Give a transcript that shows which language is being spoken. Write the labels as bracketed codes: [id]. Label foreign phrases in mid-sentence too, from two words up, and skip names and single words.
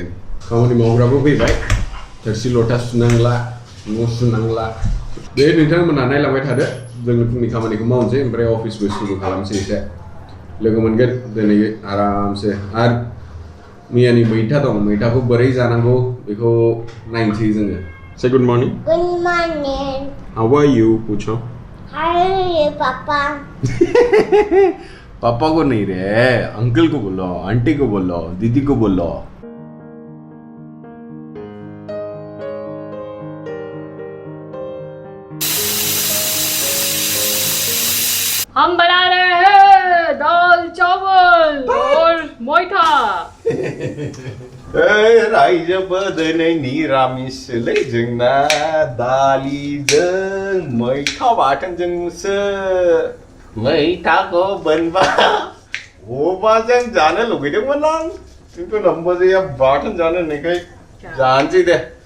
[brx] खामानि मावग्राबो फैबाय, थोरसि लथा सुनांला, न' सुनांला. दे नोंथांमोनहा नायलांबाय थादो, जोंनि फुंनि खामानिखौ मावनोसै ओमफ्राय अफिसबो सुरु खालामसै एसे. लोगो मोनगोन दिनै आरामसे. आरो मैयानि मैथा दं, मैथाखौ बोरै जानांगौ बेखौ नायनोसै जोङो. [en] Say good morning. Good morning. How are you, [hi] पूछो. [en] Hi, Papa. [hi] पापा को नहीं रे, अंकल को बोलो, आंटी को बोलो, दीदी को बोलो. हम बना रहे हैं दाल चावल और मोइठा. [brx] रायजोबोदनै निरामिसलै जोंना दालिजों मैथा बाथोनजोंसो. मैथाखौ बोनबा अमाजों जानो लुगैदोंमोन आं किन्तु नम्बरजों बाथोन जानो होननायखाय जानोसै दे.